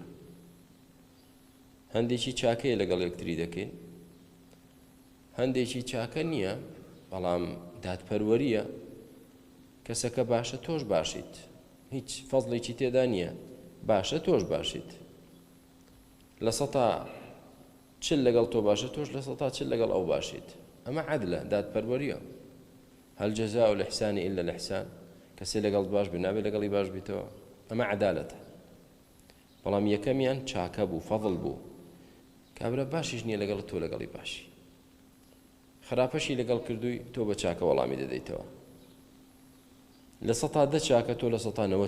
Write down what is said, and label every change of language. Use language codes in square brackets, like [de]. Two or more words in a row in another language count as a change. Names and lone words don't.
[ckb] هەندێکی چاکەیە لەگەڵ یەکتری دەکەین، هەندێکی چاکە نییە بەڵام دادپەروەریە، کەسەکە باشە تۆش باشیت، هیچ فەزڵێکی تێدا نییە، باشە تۆش باشیت، لە سەتا چل لەگەڵ تۆ باشە تۆش لە سەتا چل لەگەڵ ئەو باشیت. ئەمە عەدلە، دادپەروەریە. [ar] هەل جەزاء الإحسان إلا الإحسان، [ckb] کەسێ لەگەڵ باش بێ نابێت لەگەڵی باش بیتەوە ئەمە عەدالەتە بەڵام یەکەمیان چاکە بوو فەضڵ بوو کابرا باشیش نییە لەگەڵ تۆ لەگەڵی باشی خراپەشی لەگەڵ کردووی تۆ بە چاکە وەڵامی دەدەیتەوە لە ١٠٠ چاکە تۆ لە ١٩